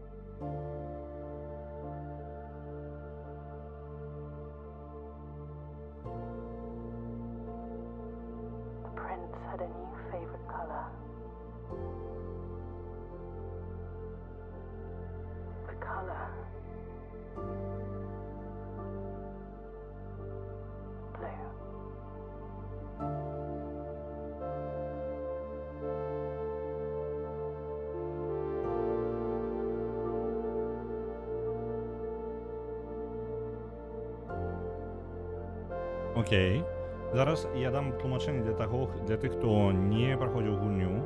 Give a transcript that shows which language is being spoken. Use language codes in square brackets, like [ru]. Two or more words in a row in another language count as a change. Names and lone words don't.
[en] The prince had a new favorite color. The color blue. [be] Окей. Зараз я дам тлумачэнне для тых, хто не праходзіў гульню.